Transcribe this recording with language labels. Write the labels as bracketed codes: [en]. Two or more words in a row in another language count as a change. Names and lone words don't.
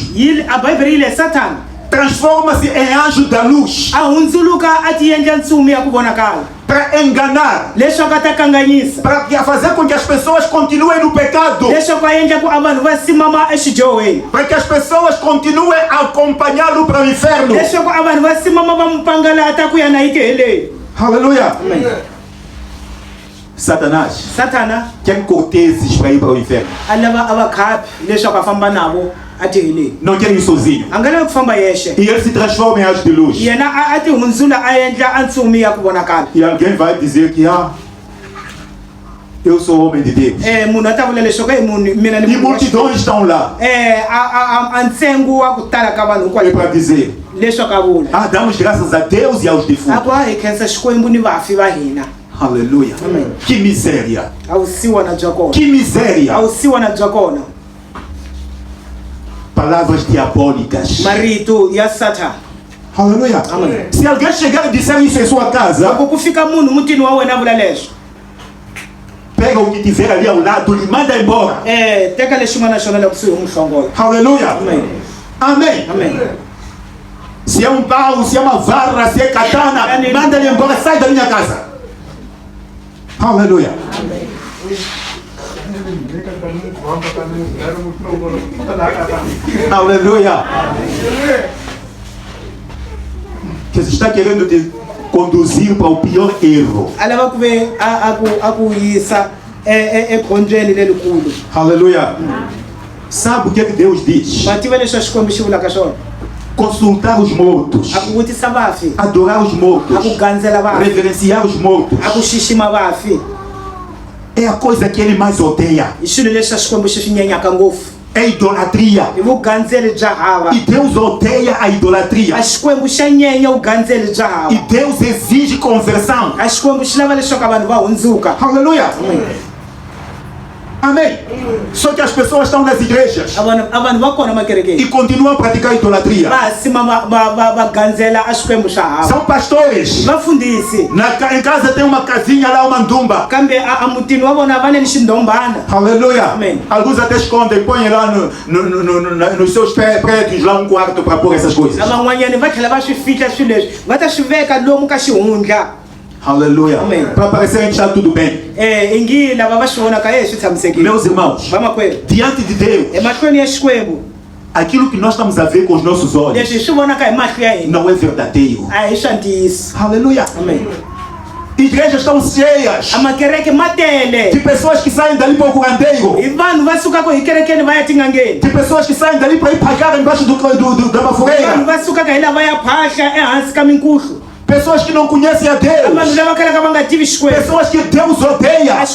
[ts] A Bibele yi leyi Satana [pt] transforma-se em anjo da luz [ts] a hundzuluka a ti endla ntsumi ya ku vonakala [pt] para enganar, [ts] leswaku a ta kanganyisa, [pt] para fazer com que as pessoas continuem no pecado, [ts] leswaku a endla ku a vanhu va simama exidyoweni, [pt] para que as pessoas continuem a acompanhá-lo para o inferno. [ts] leswaku a vanhu va simama va mu pangalata ku ya na yiti heleni. [pt] Aleluia. Satanás [ts] Satana [pt] quer corteses para ir para o inferno. [ts] a lava a vakhapi leswaku a famba navo a ti heleni, [pt] Não quer ir sozinho. [ts] a nga lavi ku famba yexe. [pt] E ele se transforma em anjo de luz. [ts] Yena a ti hundzula a endla a ntsumi ya ku vonakala. [pt] E alguém vai dizer que eu sou homem de Deus. [ts] Munhu a ta vula leswaku mina [pt] E [ts] ni munhu wa [pt] multidões estão lá. [ts] a ntsengo wa ku tala ka vanhu [pt] É [ts] hikwalaho [pt] para dizer: [ts] leswaku a vula [pt] damos graças a Deus e aos [ts] a [pt] defuntos. [ts] ku hi khensa Xikwembu ni vafi va hina. [pt] Aleluia. Amém. Que miséria. [ts] A wu siwana bya kona, [pt] Que miséria. [ts] a wu siwana bya kona. [pt] Palavras diabólicas. [ts] Marito ya Satana. [pt] Aleluia. Amém. Se alguém chegar e disser isso em sua casa, [ts] Loko ku fika munhu mutini wa wena a vula leswi, [pt] pega o que tiver ali ao lado e manda embora. [ts] teka lexin'wana na xona le kusuhi u muhlongola. [pt] Aleluia. Amém. Amém. Amém. Se é um pau, se é uma vara, se é katana, manda ele embora, sai da minha casa. Aleluia. Aleluia. Que você está querendo te conduzir para o pior erro. [ts] A lava ku ve a ku yisa ekhombyeni lelikulu. [pt] Aleluia. Sabe o que Deus diz? [ts] Ma tiva leswi a Xikwembu xi vulaka swona. [pt] Consultar os mortos, [ts] A ku vutisa vafi, [pt] adorar os [ts] a ku [pt] mortos, [ts] gandzela vafi, [pt] reverenciar os mortos. [ts] a ku xixima vafi. [pt] É a coisa que ele mais odeia. [ts] Hi swilo leswi a Xikwembu xi swi nyenyaka ngopfu. [pt] É idolatria. [ts] Hi vugandzeli bya hava. [pt] E Deus odeia a idolatria. [ts] A Xikwembu xa nyenya vugandzeli bya hava. [pt] E Deus exige conversão. [ts] A Xikwembu xi lava leswaku vanhu va hundzuka. [pt] Aleluia. Amém. Só que as pessoas estão nas igrejas [ts] A vanhu va kona [pt] e [ts] makerekeni [pt] continuam a praticar idolatria. [ts] va simama va gandzela a Xikwembu xa hava. [pt] São pastores. [ts] Vafundhisi [pt] Em casa tem uma casinha lá, uma ndumba. [ts] kambe a mutini wa vona va ne ni xindombana. [pt] Aleluia. Amém. Alguns até escondem, põem lá nos seus prédios lá um quarto para pôr essas coisas. [ts] Van'wanyani va tlhela va swi fihla swilo leswi va ta swi veka lomu ka xihundla. [pt] Aleluia. Para parecer que está tudo bem. Meus irmãos, diante de Deus, aquilo que nós estamos a ver com os nossos olhos não é verdadeiro. Aleluia. Igrejas estão cheias de pessoas que saem dali para o curandeiro, de pessoas que saem dali para ir pagar embaixo da baforeira, pessoas que não conhecem a Deus, pessoas que Deus odeia.